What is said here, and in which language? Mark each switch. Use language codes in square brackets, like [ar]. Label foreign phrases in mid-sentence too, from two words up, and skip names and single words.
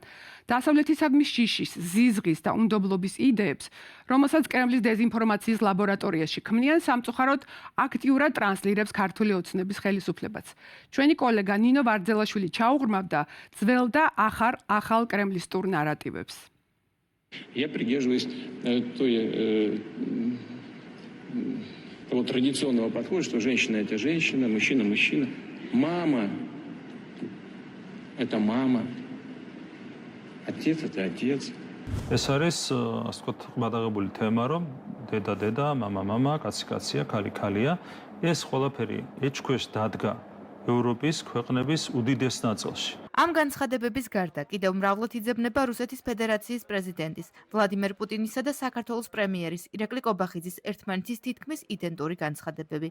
[ka] დასავლეთისადმი შიშის, ზიზღის და უნდობლობის იდეებს, რომელსაც კრემლის დეზინფორმაციის ლაბორატორიაში ქმნიან, სამწუხაროდ აქტიურად ტრანსლირებს ქართული ოცნების ხელისუფლებაც. ჩვენი კოლეგა ნინო ვარძელაშვილი ჩაუღრმავდა ძველ და ახალ კრემლისტურ ნარატივებს. [ru] Я придерживаюсь того традиционного подхода, что женщина – это женщина, мужчина – мужчина. Мама – это мама. Отец – это отец. [ka] ეს არის, ასე ვთქვათ, ყბადაღებული თემა, რომ დედა, მამა, კაცია, ქალია, ეს ყველაფერი ეჭქვეშ დადგა ევროპის ქვეყნების უდიდეს ნაწილში. ამ განცხადებების გარდა კიდევ მრავლად იძებნება რუსეთის ფედერაციის პრეზიდენტის ვლადიმერ პუტინისა და საქართველოს პრემიერის ირაკლი კობახიძის ერთმანეთის თითქმის იდენტური განცხადებები.